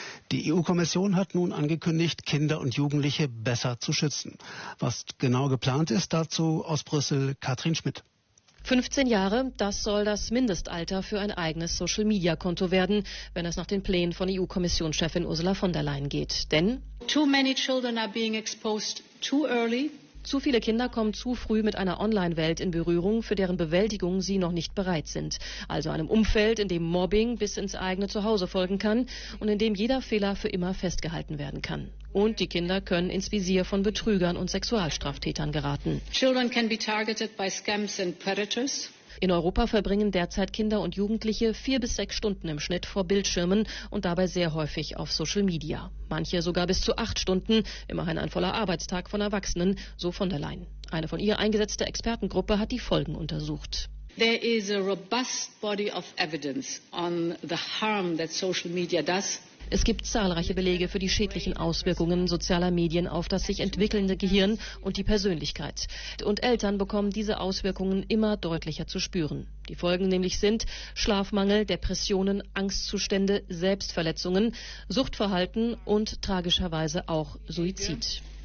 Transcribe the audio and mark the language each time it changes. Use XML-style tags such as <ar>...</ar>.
<de>Die EU-Kommission hat nun angekündigt, Kinder und Jugendliche besser zu schützen. Was genau geplant ist, dazu aus Brüssel Katrin Schmidt. 15 Jahre, das soll das Mindestalter für ein eigenes Social-Media-Konto werden, wenn es nach den Plänen von EU-Kommissionschefin Ursula von der Leyen geht. Denn</de> <en>too many children are being exposed too early.</en> <de>Zu viele Kinder kommen zu früh mit einer Online-Welt in Berührung, für deren Bewältigung sie noch nicht bereit sind. Also einem Umfeld, in dem Mobbing bis ins eigene Zuhause folgen kann und in dem jeder Fehler für immer festgehalten werden kann. Und die Kinder können ins Visier von Betrügern und Sexualstraftätern geraten.</de> <en>Children can be targeted by scams and predators.</en> <de>In Europa verbringen derzeit Kinder und Jugendliche 4 bis 6 Stunden im Schnitt vor Bildschirmen und dabei sehr häufig auf Social Media. Manche sogar bis zu 8 Stunden, immerhin ein voller Arbeitstag von Erwachsenen, so von der Leyen. Eine von ihr eingesetzte Expertengruppe hat die Folgen untersucht.</de> <en>There is a robust body of evidence on the harm that social media does.</en> <de>Es gibt zahlreiche Belege für die schädlichen Auswirkungen sozialer Medien auf das sich entwickelnde Gehirn und die Persönlichkeit. Und Eltern bekommen diese Auswirkungen immer deutlicher zu spüren. Die Folgen nämlich sind Schlafmangel, Depressionen, Angstzustände, Selbstverletzungen, Suchtverhalten und tragischerweise auch Suizid.</de>